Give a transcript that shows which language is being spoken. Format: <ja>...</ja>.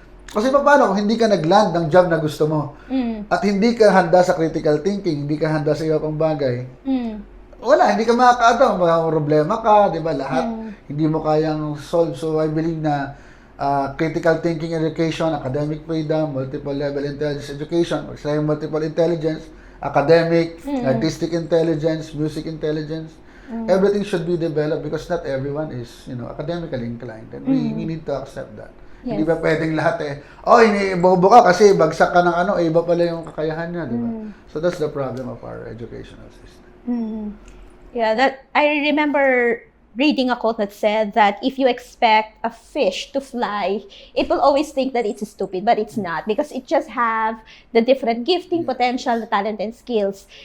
<tl>Kasi paano kung hindi ka nag-land ng job na gusto mo, at hindi ka handa sa critical thinking, hindi ka handa sa iba pang bagay, wala, hindi ka makakaano, mga problema ka, di ba, lahat, hindi mo kayang solve.</tl> <en>So, I believe na critical thinking education, academic freedom, multiple level intelligence education, multiple intelligence, academic, artistic intelligence, music intelligence, everything should be developed because not everyone is, academically inclined. And we need to accept that.</en> <tl>Hindi ba pwedeng lahat iniibobo ka kasi bagsak ka ng iba pala yung kakayahan niya, di ba?</tl> <en>So that's the problem of our educational system. Yeah, that I remember reading a quote that said that if you expect a fish to fly, it will always think that it's stupid, but it's not because it just have the different gifting, potential, talent, and skills.</en>